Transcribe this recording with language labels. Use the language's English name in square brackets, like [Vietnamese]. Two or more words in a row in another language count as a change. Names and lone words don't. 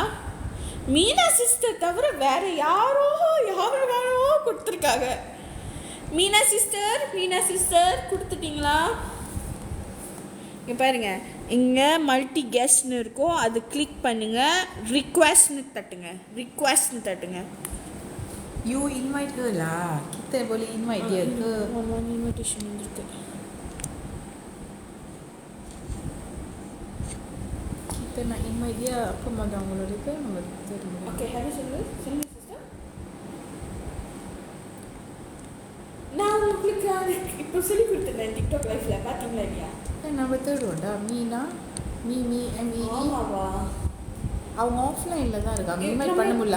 [Tamil] மீனா சிஸ்டர் தவிர வேறு யாரோ கொடுத்துருக்காங்க. மீனா சிஸ்டர் கொடுத்துட்டிங்களா? இங்கே பாருங்க, இங்கே மல்டி கெஸ்ட்னு இருக்கும், அது கிளிக் பண்ணுங்கள். ரிக்வெஸ்ட்னு தட்டுங்க. [English] You invite her lah. [Malay] Kita boleh invite dia ke? [English] One invitation [Tamil] வந்துருக்கு. [Malay] Kita nak invite dia, apa magang அவங்களோட itu [Tamil] நம்ம தெரியும். ஓகே ஹலோ சொல்லுங்க சிஸ்டர். நான் உங்களுக்கு இப்போ சொல்லி கொடுத்துருந்தேன் டிக்டாக் லைஃப்ல, பார்த்தீங்களா இல்லையா? நம்ம தேடுவோம்டா. மீனா MEE. ஆமாவா? அவங்க ஆஃப்லைனில் தான் இருக்காங்க, இன்வைட் பண்ண முடியல.